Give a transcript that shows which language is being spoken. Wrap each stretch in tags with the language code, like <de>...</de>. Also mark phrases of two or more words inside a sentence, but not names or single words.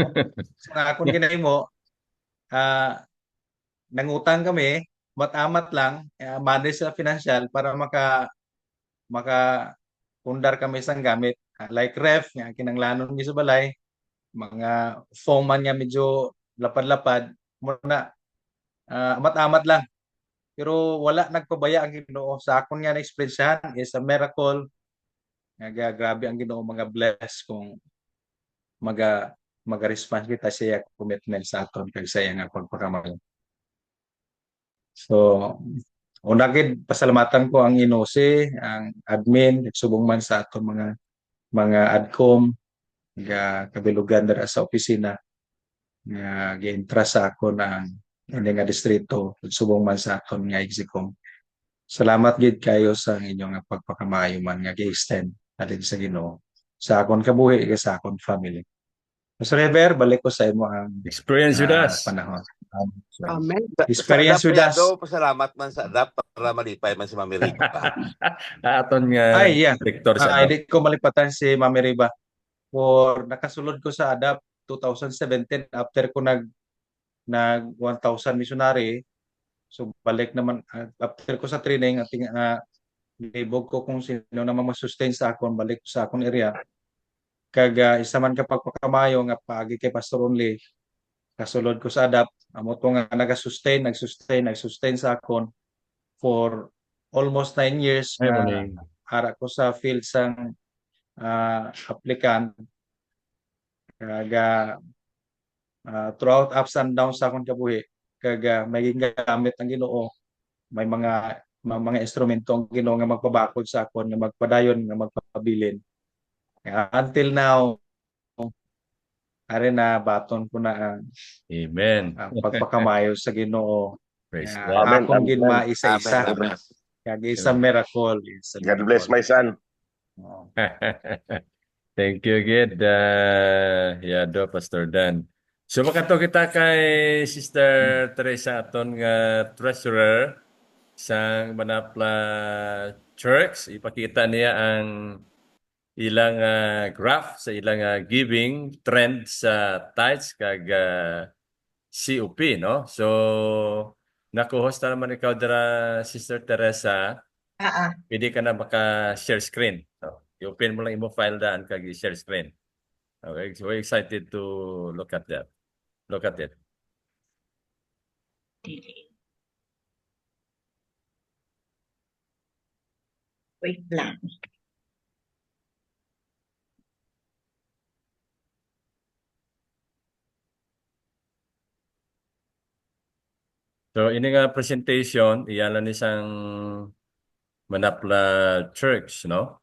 <hil>So nga akong ginahimo, nangutang kami, mat-amat lang, manage sa financial para maka pundar kami sang gamit. Like ref, nga kinanglanon mi sa balay, mga foam man nga medyo lapad-lapad, muna, amat-amat lang. Pero wala nagpabaya ang Ginoo. Sa akon nga na-experiencehan</hil> <en>is a miracle.</en> <hil>Nga grabe ang Ginoo mga bless kung maga-response kita siya commitment sa aton kag sa iya nga pagpakamayo. So, una gid pasalamatan ko ang Inose, ang admin, subong man sa aton mga adcom nga kabilugan dira sa opisina nga gi-entrust sa akon ang ini nga distrito subong man sa aton nga execom. Salamat gid kayo sa inyong pagpakamayo man nga gi-extend alin sa Ginoo sa akon kabuhi ug sa akon family. Pastor Heber, balik ko sa imo ang</hil> <en>Experience with us.</en> <hil>panahon. Amen.</hil> <en>Experience with us.</en> <hil>Pasalamat man sa ADAP para malipay man si Mami Rica. Aton nga Ay, yeah. director sa Hindi ko malipatan si Mami Riba. For nakasulod ko sa ADAP 2017 after ko nag 1,000 missionary. So balik naman after ko sa training at libog ko kung sino naman mag-sustain sa akon, balik ko sa akon area. Kag isa man ka pagpakamayo nga paagi kay Pastor Only, kasulod ko sa ADAP, amo to nga nagsustain sa akon</hil> <en>for almost 9 years</en> <hil>nga ara ko sa field sang applicant. Kag</hil> <en>throughout ups and downs</en> <hil>sa akong kabuhi, kag may gamit ang Ginoo, may mga instrumento ang Ginoo nga magpabakod sa akon, nga magpadayon, nga magpabilin. Until now, are na baton ko na Amen. pagpakamayo sa Ginoo.</hil> <en>Praise God.</en> <hil>Akong ginma isa-isa. Kag isa miracle.</hil> <en>God bless my son. Thank you again, Yado, Pastor Dan.</en> <hil>So makato kita kay Sister Teresa aton nga treasurer sa Manapla Church. Ipakita niya ang ilang graph sa ilang</hil> <en>giving trend</en> <hil>sa tithes kag COP, no? So naku-host na naman ikaw dira, Sister Teresa. Pwede ka na maka-</hil> <en>share screen.</en> <hil>So, i-open mo lang imo file daan kag i-</hil> <en>share screen. Okay, so we're excited to look at that. Look at it.</en> <hil>Wait lang. So ini nga presentation, iyalan ni sang Manapla Church, no?</hil>